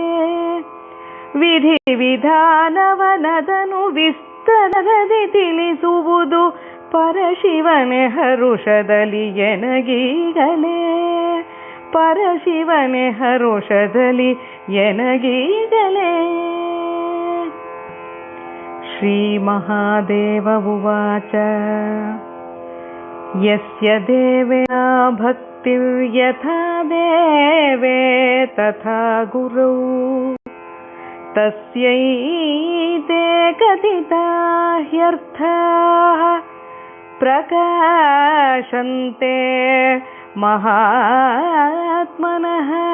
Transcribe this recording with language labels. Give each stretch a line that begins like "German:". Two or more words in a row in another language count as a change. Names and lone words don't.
Kannada: ವಿಧಿ ವಿಧಾನವನದನು ವಿಸ್ತರದಿ ತಿಳಿಸುವುದು ಪರಶಿವನೇ ಹರುಷದಲ್ಲಿ ಎನಗೀಗಲೇ. ಪರಶಿವನೇ ಹರುಷದಲ್ಲಿ ಎನಗೀಗಲೇ.
Sanskrit: ಶ್ರೀ ಮಹಾದೇವ ಉವಾಚ ಯಸ್ಯ ದೇವೇನ ಭಕ್ತಿರ್ಯಥಾ ದೇವೇ ತಥಾ ಗುರೌ ತಸ್ಯೈತೆ ಕಥಿತಾ ಹ್ಯರ್ಥಾಃ ಪ್ರಕಾಶಂತೆ ಮಹಾತ್ಮನಃ.